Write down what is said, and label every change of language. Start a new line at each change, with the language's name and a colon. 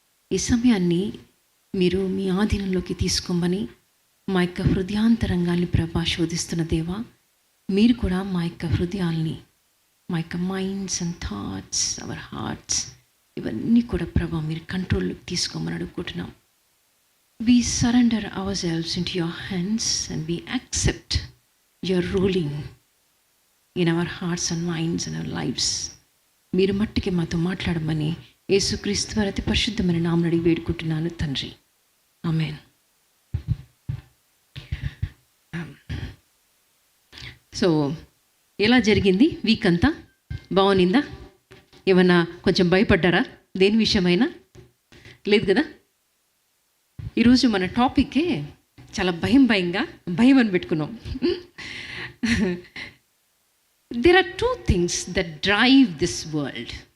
Telugu: ఈ సమయాన్ని మీరు మీ ఆధీనంలోకి తీసుకోమని మా యొక్క హృదయాంతరంగాల్ని ప్రభా శోధిస్తున్న దేవా, మీరు కూడా మా యొక్క హృదయాల్ని, మా యొక్క
English: minds and thoughts, our hearts,
Telugu: ఇవన్నీ కూడా ప్రభా మీరు కంట్రోల్లోకి తీసుకోమని అడుగుకుంటున్నాం.
English: We surrender ourselves into your hands and we accept your ruling in our hearts and minds and our lives.
Telugu: మీరు మట్టికి మాతో మాట్లాడమని యేసుక్రీస్తు వారి అతి పరిశుద్ధమైన నామమున అడిగి వేడుకుంటున్నాను తండ్రి, ఆమేన్. సో ఎలా జరిగింది వీక్ అంతా? బాగునిందా? ఏమన్నా కొంచెం భయపడ్డారా? దేని విషయమైనా? లేదు కదా. ఈరోజు మన టాపిక్కే చాలా భయం అని పెట్టుకున్నాం.
English: There are two things that drive this world.